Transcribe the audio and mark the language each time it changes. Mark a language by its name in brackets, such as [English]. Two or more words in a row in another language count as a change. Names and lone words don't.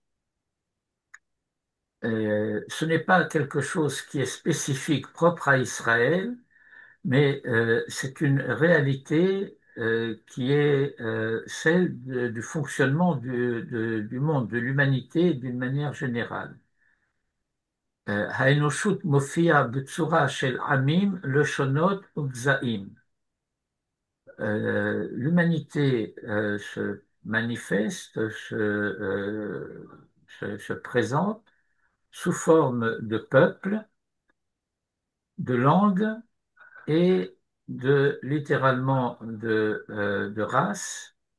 [French] Ce n'est pas quelque chose qui est spécifique, propre à Israël, mais c'est une réalité qui est celle du fonctionnement du monde, de l'humanité d'une manière générale. [Hebrew] האנושות מופיעה בצורה של עמים, לשונות וגזעים. [French] L'humanité se manifeste, se présente sous forme de peuple, de langue et littéralement de race.